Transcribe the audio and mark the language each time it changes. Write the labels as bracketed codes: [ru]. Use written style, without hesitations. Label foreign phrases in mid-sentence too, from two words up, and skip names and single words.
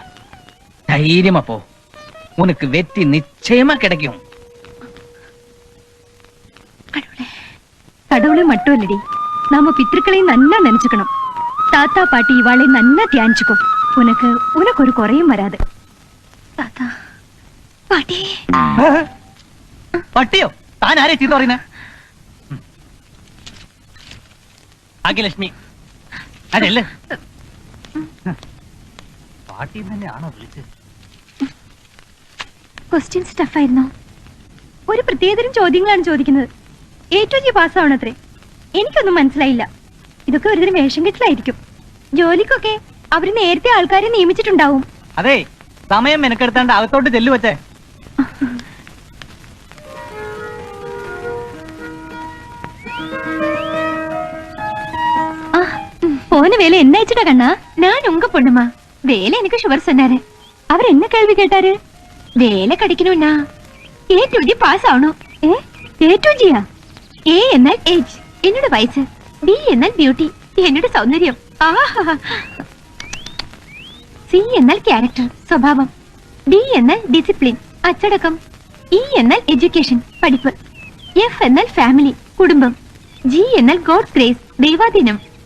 [ta] தைரியமா போ, உனக்கு வெற்றி நிச்சயமா கிடைக்கும். கடவுளை மட்டும் இல்லடி, நாம பித்ருக்களையும் நன்னா நினைச்சுக்கணும். தாத்தா பாட்டி இவாளை நன்னா தியானிச்சுக்கோ. உனக்கு உனக்கு ஒரு குறையும் வராது. தாத்தா பாட்டி. [ml] പട്ടിയോ? താൻ ആരെ ചീത്ത പറയുന്നേ? ഭാഗ്യലക്ഷ്മി, അതല്ലേ പാട്ടി തന്നെയാണോ വിളിച്ചത്? ക്വസ്റ്റ്യൻസ് ടഫായിരുന്നോ? ഒരു പ്രത്യേകതരം ചോദ്യങ്ങളാണ് ചോദിക്കുന്നത്. [en] A to G [ml] പാസ്സാവണത്രേ. എനിക്കൊന്നും മനസ്സിലായില്ല. ഇതൊക്കെ ഒരുതരം വേഷം കെട്ടലായിരിക്കും. ജോലിക്കൊക്കെ അവര് നേരത്തെ ആൾക്കാരെ നിയമിച്ചിട്ടുണ്ടാവും. അതെ, സമയം മെനക്കെടുത്താണ്ട് അകത്തോട്ട് ചെല്ലു വച്ചേ. [ta] போன வேலை என்ன ஆயிடுச்சுடா கண்ணா? நான் உங்க பொண்ணுமா? வேலை எனக்கு ஷுவர் சொன்னாரு. அவர் என்ன கேள்வி கேட்டாரு? வேலை கிடைக்கணும்னா [en] A to G pass [ta] ஆகணும். [en] A to G [ml] யா? A എന്നാൽ ഏജ്, എന്നോട് വയസ്സ്. B എന്നാൽ ബ്യൂട്ടി, എന്നോട് സൗന്ദര്യം. C എന്നാൽ ക്യാരക്ടർ, സ്വഭാവം. D എന്നാൽ ഡിസിപ്ലിൻ, അച്ചടക്കം. E എന്നാൽ എഡ്യൂക്കേഷൻ, പഠിപ്പ്. F എന്നാൽ ഫാമിലി, കുടുംബം. G എന്നാൽ [en] God grace, [ml] ദൈവാധീനം.